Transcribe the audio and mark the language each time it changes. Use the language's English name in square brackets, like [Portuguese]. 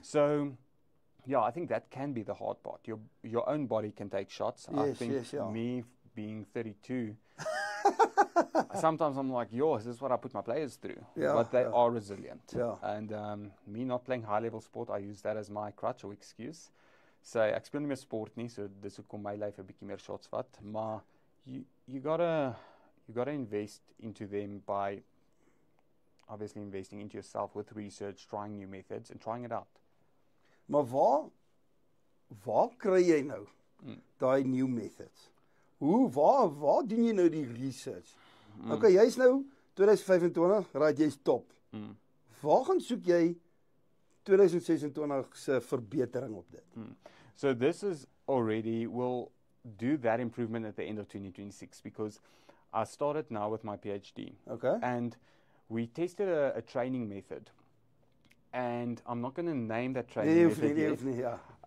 [English] So, yeah, I think that can be the hard part. Your own body can take shots. Yes, I think yeah. Me being 32, sometimes I'm like, this is what I put my players through. Yeah, but they are resilient. Yeah. And me not playing high-level sport, I use that as my crutch or excuse. [Afrikaans] So ek speel nie meer sport nie, so dis hoekom my lyf 'n bietjie meer shots vat. [English] Maar you gotta invest into them by obviously investing into yourself with research, trying new methods and trying it out. [Afrikaans] Maar waar kry jy nou daai [English] new methods? [Afrikaans] Waar doen jy nou die research? Okay, jy's nou 2025, right, jy's top. Waar gaan soek jy 2026 se verbetering op dit? [English] So this is already, we'll do that improvement at the end of 2026, because I started now with my PhD. Okay. And we tested a training method. And I'm not going to name that training method yet.